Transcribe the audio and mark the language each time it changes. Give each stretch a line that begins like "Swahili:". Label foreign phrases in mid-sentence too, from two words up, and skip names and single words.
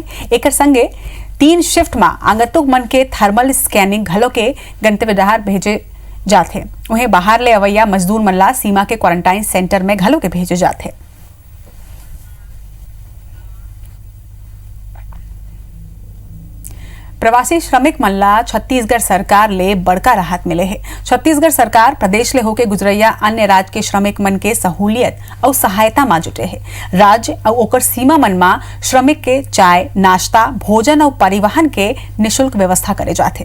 Chhattisgarhi: एक संगे 3 शिफ्ट में आगंतुक मन के थर्मल स्कैनिंग घलो के गंतव्य डहार भेजे जाते। उन्हें बाहर ले अवैया मजदूर मल्ला सीमा के क्वारंटाइन सेंटर में घलो के भेजे जाते। प्रवासी श्रमिक मल्ला छत्तीसगढ़ सरकार ले बड़का राहत मिले है। छत्तीसगढ़ सरकार प्रदेश ले होके गुजरैया अन्य राज्य के श्रमिक मन के सहूलियत और सहायता मा जुटे है। राज्य और ओकर सीमा मन मा श्रमिक के चाय नाश्ता भोजन और परिवहन के निःशुल्क व्यवस्था करे जाते।